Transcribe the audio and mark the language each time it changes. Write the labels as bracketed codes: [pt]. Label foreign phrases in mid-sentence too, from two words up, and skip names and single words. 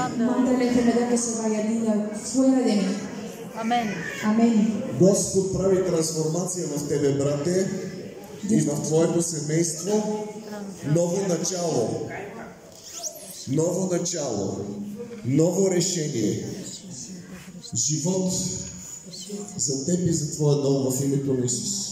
[es] Manda la enfermedad que se vaya, diga, fuera de mí. [bg] Амин. Амин. Господ прави трансформация в тебе, брате, и в твоето семейство. Ново начало. Ново начало. Ново решение. Живот за теб и за твоя дом в името на Исус.